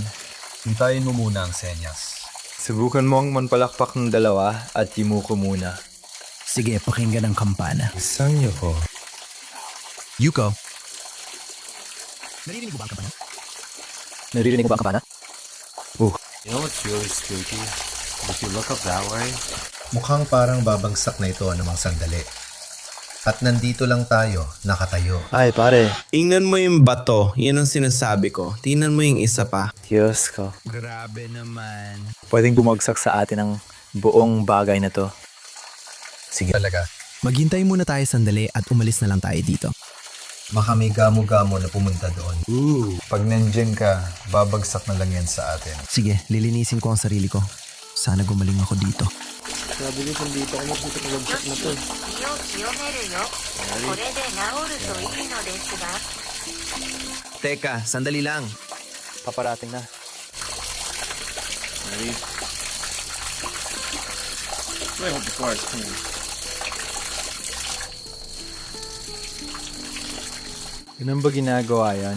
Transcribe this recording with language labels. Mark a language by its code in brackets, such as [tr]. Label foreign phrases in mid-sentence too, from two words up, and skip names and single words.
[tl] Hintayin mo muna ang senyas. Subukan mo ang manpalakpak ng dalawa at Yumuko muna. Sige, pakinggan ang kampana. Isang niyo ko. Yuko. Naririnig mo ba ang kampana? Naririnig mo ba ang kampana? [en] You know what's really spooky? If you look up that way, [tl] Mukhang parang babagsak na ito anumang sandali. At nandito lang tayo, nakatayo. Ay pare. Tingnan mo yung bato. Yan ang sinasabi ko. Tingnan mo yung isa pa. Diyos ko. Grabe naman. Pwedeng bumagsak sa atin ang buong bagay na to. Sige talaga. Maghintay muna tayo sandali at umalis na lang tayo dito. Baka may gamo-gamo na pumunta doon. Pag nandyan ka, babagsak na lang yan sa atin. Sige, lilinisin ko ang sarili ko. Sana gumaling ako dito. [ja] よし、身を清めるよ。これで治るといいのですが。 [tl] Teka, sandali lang. Paparating na. Ganun ba ginagawa yan?